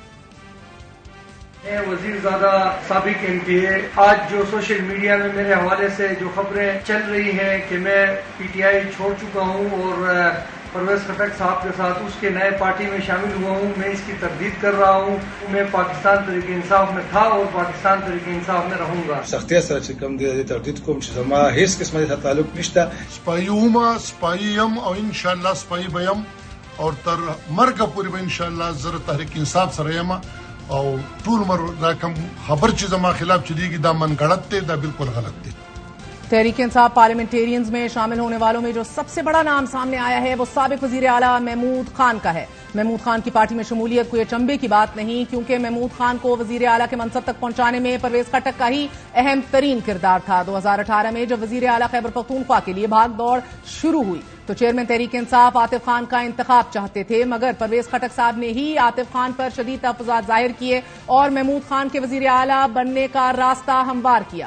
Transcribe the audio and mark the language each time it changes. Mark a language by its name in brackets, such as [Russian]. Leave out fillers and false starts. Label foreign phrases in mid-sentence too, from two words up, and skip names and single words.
[Urdu] وزیر زادہ سابق ایم پی اے، آج جو سوشل میڈیا میں میرے حوالے سے جو خبریں چل رہی ہیں کہ میں پی ٹی آئی چھوڑ چکا ہوں اور پرویز خٹک صاحب کے ساتھ اس کے نئے پارٹی میں شامل ہوا ہوں، میں اس کی تردید کر رہا ہوں. میں پاکستان تحریک انصاف میں تھا اور پاکستان تحریک انصاف میں رہوں گا. [Pashto] سختي سره چې کوم دي تردید کوم چې زما هیڅ قسمه ته تعلق نشته. سپایي یم او ان شاء الله سپایي بیم او تر مرګ پورې به ان شاء الله زه تحریک انصاف سره یم او ټول عمر دا کوم خبر چې زما خلاف چلیږي دا من غلط دی، دا بالکل غلط دی. [Urdu] تحریک انصاف پارلیمنٹیرینز میں شامل ہونے والوں میں جو سب سے بڑا نام سامنے آیا ہے وہ سابق وزیر اعلیٰ محمود خان کا ہے. محمود خان کی پارٹی میں شمولیت کوئی اچنبے کی بات نہیں، کیونکہ محمود خان کو وزیر اعلیٰ کے منصب تک پہنچانے میں پرویز خٹک کا ہی اہم ترین کردار تھا. 2018 میں جب وزیر اعلیٰ خیبر پختونخوا کے لیے بھاگ دوڑ شروع ہوئی تو چیئرمین تحریک انصاف عاطف خان کا انتخاب چاہتے تھے، مگر پرویز خٹک صاحب نے ہی عاطف خان پر شدید تحفظات ظاہر کیے اور محمود خان کے وزیر اعلیٰ بننے کا راستہ ہموار کیا.